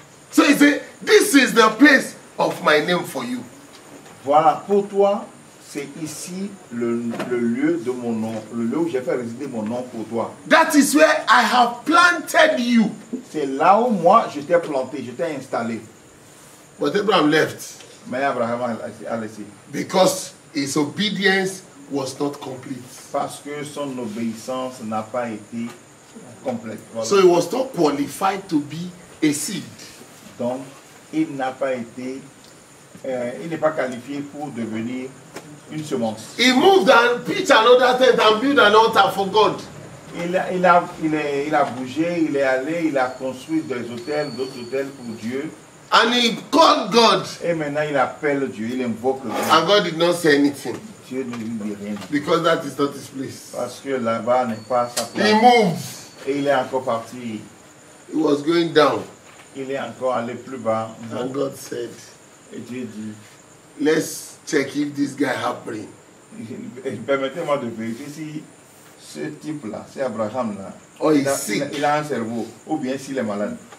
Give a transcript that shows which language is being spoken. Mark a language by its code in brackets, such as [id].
[en] So he said, this is the place of my name for you. [fr] Voilà, pour toi, c'est ici le lieu de mon nom, le lieu où j'ai fait résider mon nom pour toi. [en] That is where I have planted you. [fr] C'est là où moi, je t'ai planté, je t'ai installé. [en] But Abraham left [fr] Mais Abraham a laissé. [en] because his obedience was not complete. [fr] Parce que son obéissance n'a pas été complète. Voilà. [en] So he was not qualified to be a seed. [fr] Donc, il n'a pas été, il n'est pas qualifié pour devenir une semence. [en] He moved and pitched another tent and built an altar for God. [fr] Il a bougé, il est allé, il a construit des hôtels, d'autres hôtels pour Dieu. [en] And he called God. [fr] Et maintenant, il appelle Dieu, il invoque Dieu. [en] And God did not say anything [fr] Dieu ne lui dit rien. [en] because that is not his place. [fr] Parce que là-bas n'est pas sa [en] He [fr] place. [en] moved. [fr] Et il est encore parti. [en] He was going down. [fr] Il est encore allé plus bas. [en] And God said, [fr] Et Dieu dit, [en] let's check if this guy have brain. [fr] permettez-moi de vérifier si ce type-là, c'est Abraham-là, Oh, il [en] he's sick. [fr] il a un cerveau, ou bien s'il est malade.